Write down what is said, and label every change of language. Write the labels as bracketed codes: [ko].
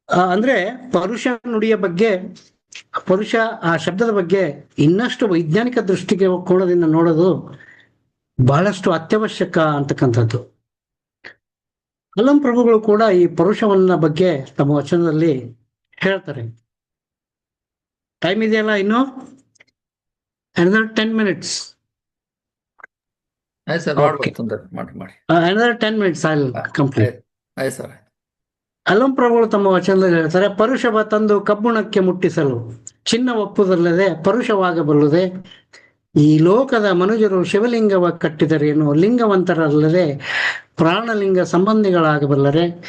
[kn] ಅಂದ್ರೆ ಪರುಷ ನುಡಿಯ ಬಗ್ಗೆ, ಪರುಷ ಆ ಶಬ್ದದ ಬಗ್ಗೆ ಇನ್ನಷ್ಟು ವೈಜ್ಞಾನಿಕ ದೃಷ್ಟಿಕೋನದಿಂದ ನೋಡೋದು ಬಹಳಷ್ಟು ಅತ್ಯವಶ್ಯಕ ಅಂತಕ್ಕಂಥದ್ದು. ಅಲ್ಲಂ ಪ್ರಭುಗಳು ಕೂಡ ಈ ಪರುಷವನ್ನ ಬಗ್ಗೆ ತಮ್ಮ ವಚನದಲ್ಲಿ ಹೇಳ್ತಾರೆ. ಟೈಮ್ ಇದೆಯಲ್ಲ ಇನ್ನು [en] another 10 minutes. [kn] ಆಯ್ತು ಸರ್, [en] Okay. [kn] ಮಾಡಿ. [en] Another 10 minutes I'll complete. [kn] ಆಯ್ತು ಸರ್. ಅಲ್ಲಂ ಪ್ರಭುಗಳು ತಮ್ಮ ವಚನದಲ್ಲಿ ಹೇಳ್ತಾರೆ, ಪರುಷವ ತಂದು ಕಬ್ಬುಣಕ್ಕೆ ಮುಟ್ಟಿಸಲು ಚಿನ್ನ ಒಪ್ಪುದಲ್ಲದೆ ಪರುಷವಾಗಬಲ್ಲುದೆ. ಈ ಲೋಕದ ಮನುಜರು ಶಿವಲಿಂಗವ ಕಟ್ಟಿದರೇನು, ಲಿಂಗವಂತರಲ್ಲದೆ ಪ್ರಾಣಲಿಂಗ ಸಂಬಂಧಿಗಳಾಗಬಲ್ಲರೆ.